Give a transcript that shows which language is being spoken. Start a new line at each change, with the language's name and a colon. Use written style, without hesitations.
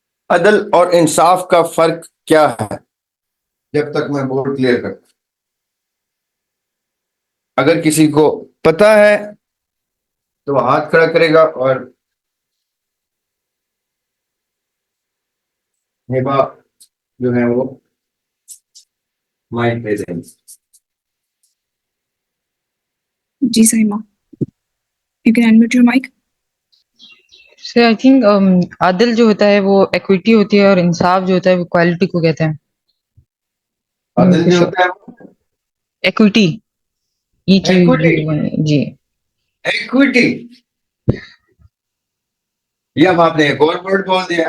Urdu: عدل اور انصاف کا فرق کیا ہے؟ جب تک میں بورڈ کلیئر کرتا، اگر کسی کو پتا ہے تو وہ ہاتھ کھڑا کرے گا، اور ہبا جو ہے وہ مائک دے دیں.
English: جی Saima, you can unmute your mic. So I think
Urdu: عدل جو ہوتا ہے وہ ایکویٹی ہوتی ہے، اور انصاف جو ہوتا ہے وہ کوالٹی کو کہتے ہیں. عدل جو ہوتا ہے ایکویٹی، ایکوٹی. جی ایکوٹی، یہ اب آپ نے ایک اور ورڈ بول دیا.